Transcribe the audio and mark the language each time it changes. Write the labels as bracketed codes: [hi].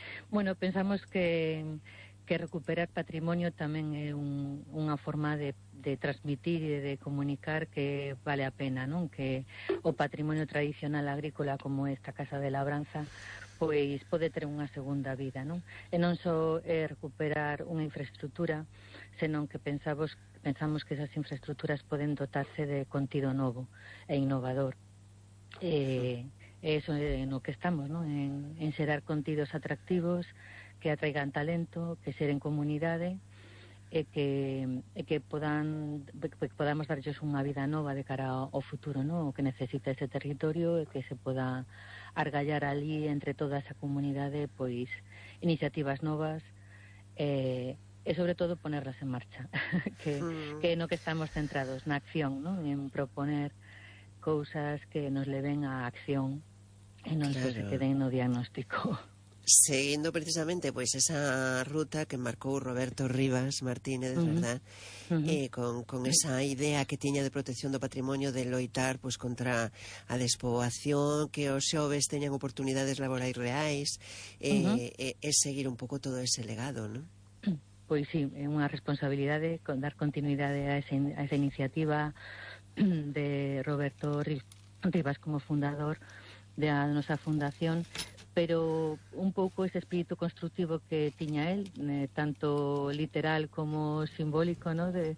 [gl] Bueno, pensamos que recuperar patrimonio tamén é unha forma de transmitir e de comunicar que vale a pena, non? Que o patrimonio tradicional agrícola como esta Casa de Labranza pois pode ter unha segunda vida, non? E non só recuperar unha infraestructura, senón que [es] pensamos que esas infraestructuras pueden dotarse de contenido nuevo e innovador. Eso es en lo que estamos, ¿no? En ser contenidos atractivos, que atraigan talento, que ser en comunidades, que podamos dar ellos una vida nueva de cara ao futuro, ¿no? [gl] O que necesita ese territorio, que se pueda argallar allí entre toda esa comunidad, pues iniciativas novas, e sobre todo ponerlas en marcha, que no que estamos centrados na acción, ¿no? En proponer cousas que nos leven a acción e non claro. Se queden no diagnóstico. Seguindo precisamente pues esa ruta que marcou Roberto Rivas Martínez, uh-huh. ¿verdad? Uh-huh. Con esa idea que tiña de protección do patrimonio, de loitar pues contra a despoboación, que os xoves teñan oportunidades laborais reais, uh-huh. Seguir un pouco todo ese legado, ¿no? Pois sí, é unha responsabilidade dar continuidade a esa iniciativa de Roberto Rivas como fundador da nosa fundación. Pero un pouco ese espírito constructivo que tiña él, tanto literal como simbólico, ¿no?